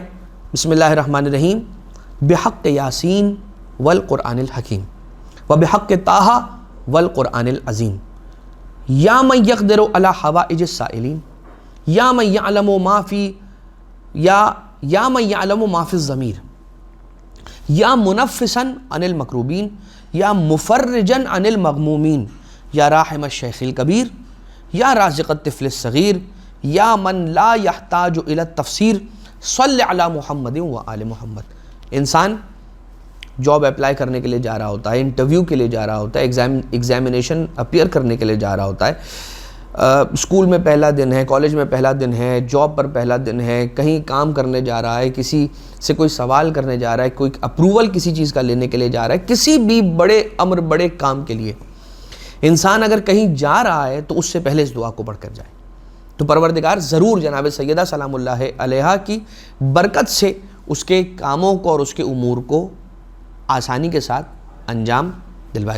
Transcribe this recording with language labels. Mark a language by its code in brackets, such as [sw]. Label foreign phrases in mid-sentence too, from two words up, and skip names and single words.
[ar] بسم اللہ الرحمن الرحیم، بحق یاسین والقرآن الحکیم وبحق طٰہٰ والقرآن العظیم، یا من یقدر علی حوائج السائلین، یا من یعلم ما فی یا من یعلم ما فی الضمیر، یا منفسا عن المکروبین، یا مفرجا عن المغمومین، یا راحم الشیخ الکبیر، یا رازق الطفل الصغیر، یا من لا یحتاج الی التفسیر، صلی علی محمد و آل محمد۔ [ur] انسان [en] job apply [ur] کرنے کے لیے جا رہا ہوتا ہے، انٹرویو کے لیے جا رہا ہوتا ہے، [en] examination appear [ur] کرنے کے لیے جا رہا ہوتا ہے، اسکول میں پہلا دن ہے، کالج میں پہلا دن ہے، جاب پر پہلا دن ہے، کہیں کام کرنے جا رہا ہے، کسی سے کوئی سوال کرنے جا رہا ہے، کوئی اپروول کسی چیز کا لینے کے لیے جا رہا ہے، کسی بھی بڑے امر، بڑے کام کے لیے انسان اگر کہیں جا رہا ہے تو اس سے پہلے اس دعا کو پڑھ کر جائے، تو پروردگار ضرور جناب سیدہ [ar] سلام اللہ علیہ [ur] کی برکت سے اس کے کاموں کو اور اس کے امور کو آسانی کے ساتھ انجام دلوائے گا۔